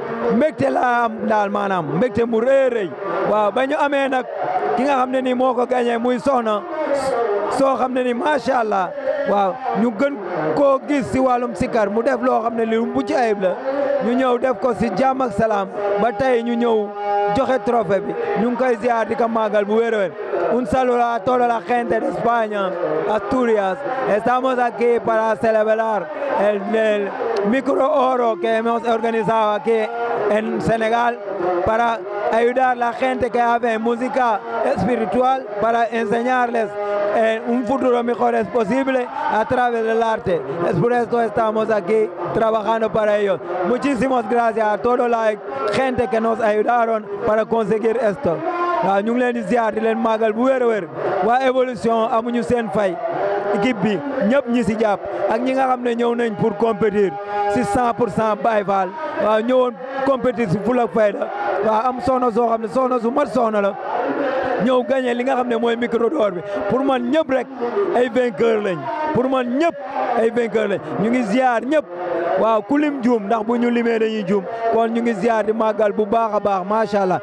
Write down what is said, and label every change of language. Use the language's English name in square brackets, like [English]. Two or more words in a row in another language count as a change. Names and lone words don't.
[Wolof] mbégte laa am daal maanaam mbégte mu rëy rëy waaw ba ñu amee nag ki nga xam ne ni moo ko gagné muy soxna soo xam ne ni [Arabic] ما شاء الله [Wolof] waaw ñu gën koo gis si wàllum sikar mu def loo xam ne li mucc ayib la ñu ñëw def ko si jàmm ak salaam ba tey ñu ñëw joxe trophée bi ñu ngi koy ziar di ko màggal bu wér a wér. [Spanish] Un saludo a toda la gente de España, Asturias. Estamos aquí para celebrar el micro oro que hemos organizado aquí en Senegal para ayudar a la gente que hace música espiritual para enseñarles un futuro mejor es posible a través del arte. Es por esto estamos aquí trabajando para ellos. Muchísimas gracias a toda la gente que nos ayudaron para conseguir esto. [Wolof] waaw ñu ngi leen di ziar di leen màggal bu wér a wér waa évolution amuñu seen fay équipe bi ñëpp ñi si jàpp ak ñi nga xam ne ñëw nañ [French] pour compétir [Wolof] si 100% Baye Fall waaw ñëwoon compétir si ful ak fayda waaw am soxna soo xam ne soxna su mat soxna la ñëw gagné li nga xam ne mooy [French] micro d'or [Wolof] bi pour man ñëpp rek ay vainqueur lañ pour man ñëpp ay vainqueur lañ ñu ngi ziar ñëpp waaw ku lim juum ndax bu ñu limee dañuy juum kon ñu ngi ziar di màggal bu baax a baax [Arabic] ما شاء الله.